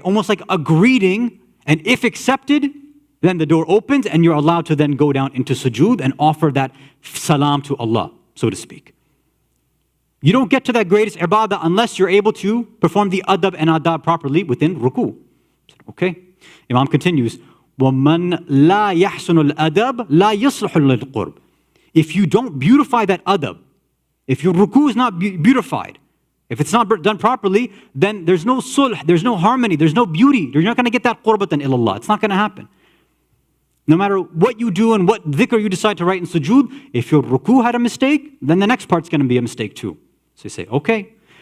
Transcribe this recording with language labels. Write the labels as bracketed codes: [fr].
[en] Almost like a greeting, and if accepted, then the door opens and you're allowed to then go down into sujood and offer that salam to Allah, so to speak. You don't get to that greatest ibadah unless you're able to perform the adab and adab properly within ruku. Okay? Imam continues, [ar] وَمَنْ لَا يَحْسُنُ الْأَدَبِ لَا يَصْلُحُ لِلْقُرْبِ. [en] If you don't beautify that adab, if your ruku is not beautified, if it's not done properly, then there's no sulh, there's no harmony, there's no beauty. You're not going to get that qurbatan ilallah. It's not going to happen. No matter what you do and what dhikr you decide to write in sujood, if your ruku had a mistake, then the next part's going to be a mistake too. So you say, okay.